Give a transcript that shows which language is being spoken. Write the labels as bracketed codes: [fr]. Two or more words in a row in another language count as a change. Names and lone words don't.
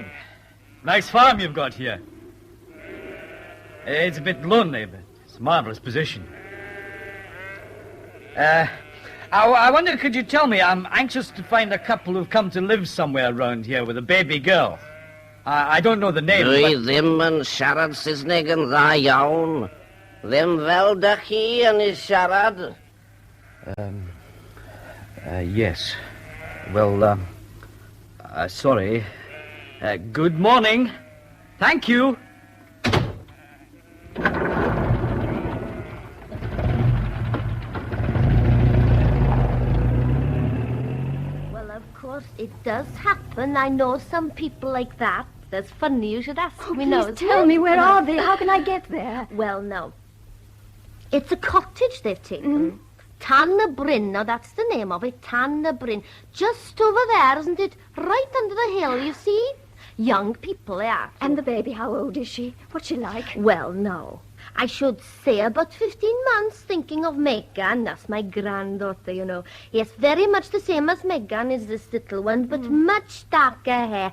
[en] Nice farm you've got here. It's a bit lonely, but it's a marvellous position. I wonder, could you tell me, I'm anxious to find a couple who've come to live somewhere around here with a baby girl. I don't know the name, but... [cy] Ddim yn siarad Saesneg yn dda iawn. Ddim fel dach chi yn ei siarad. [en] Yes. Well, sorry. Good morning. Thank you. Well, of course, it does happen. I know some people like that. That's funny you should ask me now. Please tell me, where are they? How can I get there? Well, no. It's a cottage they've taken. Tan y Bryn, now that's the name of it, Tan y Bryn. Just over there, isn't it? Right under the hill, you see? Young people they are. And the baby, how old is she? What's she like? Well, no. I should say about 15 months, thinking of Megan. That's my granddaughter, you know. Yes, very much the same as Megan is this little one, but much darker hair.